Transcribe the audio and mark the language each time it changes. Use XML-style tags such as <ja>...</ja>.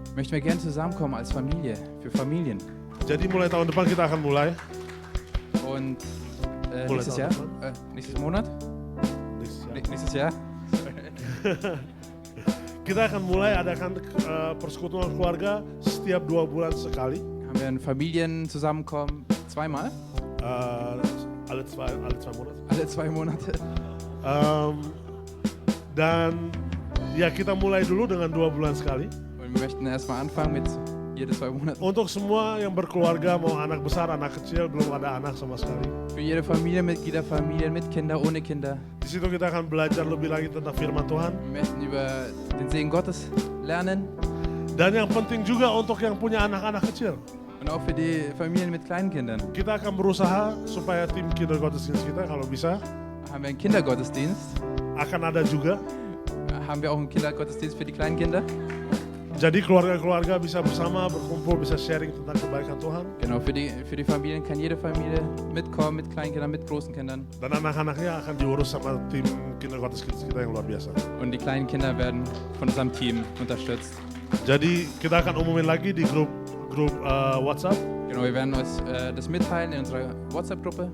<de>möchten wir gerne zusammenkommen als Familie, für Familien.</de> <id>Jadi mulai tahun depan kita akan mulai,</id> <de>Und Monat nächstes auch Jahr, noch, nächstes Monat, nächstes Jahr,</de> <id>kita akan mulai adakan persekutuan keluarga setiap 2 bulan sekali.</id> <de>haben wir ein Familienzusammenkommen zweimal, Alle zwei Monate. alle 2 Monate.</de> <id>Dan ya kita mulai dulu dengan 2 bulan sekali.</id> <de>Und wir möchten erstmal anfangen mit jede 2 Monate.</de> <id>Untuk semua yang berkeluarga, mau anak besar, anak kecil, belum ada anak sama sekali.</id> <de>Für jede Familienmitglieder, Familien mit Kinder, ohne Kinder.</de> <id>Di situ kita akan belajar lebih lagi tentang firman Tuhan.</id> <de>Wir möchten über den Segen Gottes lernen.</de> <id>Dan yang penting juga untuk yang punya anak-anak kecil.</id> <de>Und auch für die Familien mit kleinen Kindern.</de> <id>Kita akan berusaha supaya tim kindergottesdienst kita kalau bisa</id> <de>Haben wir einen Kindergottesdienst.</de> <id>akan ada juga.</id> <de>Haben wir auch einen Kindergottesdienst für die kleinen Kinder.</de> <id>Jadi keluarga-keluarga bisa bersama, berkumpul, bisa sharing tentang kebaikan Tuhan.</id> <de>Genau, für die Familien kann jede Familie mitkommen, mit kleinen Kindern, mit großen Kindern.</de> <id>Dan anak-anaknya akan diurus sama tim kindergottesdienst kita yang luar biasa.</id> <de>Und die kleinen Kinder werden von unserem Team unterstützt.</de> <id>Jadi kita akan umumin lagi di grup WhatsApp.</id> <de>Genau, wir werden euch das mitteilen in unserer WhatsApp-Gruppe.</de>